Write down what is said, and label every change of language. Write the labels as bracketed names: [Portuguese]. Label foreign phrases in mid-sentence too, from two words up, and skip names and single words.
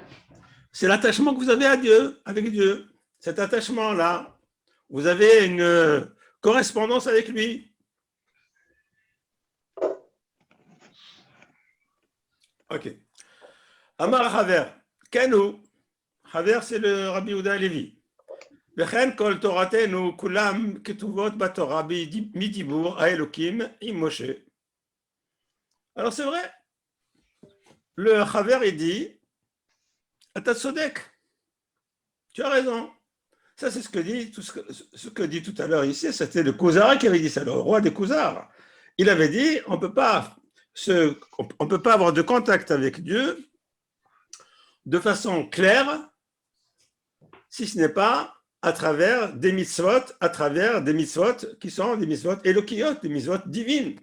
[French] c'est l'attachement que vous avez à Dieu, avec Dieu. Cet attachement-là, vous avez une correspondance avec lui. Ok. [Hebrew] אמר חבר, כנו. [French] Haver, c'est le Rabbi Yehuda Levi. [Hebrew] וכן כל תורתנו כולם כתובות בתורה מדיבור האלוקים עם משה. [French] Alors c'est vrai, le Haver il dit, [Hebrew] אתה צודק, [French] tu as raison. Ça c'est ce que dit, ce que dit tout à l'heure ici, c'était le Kuzari qui avait dit ça, le roi des Khuzars. Il avait dit, on ne peut pas avoir de contact avec Dieu de façon claire si ce n'est pas à travers des mitzvot, qui sont des [Hebrew] מצוות אלוקיות, [French] des mitzvot divines.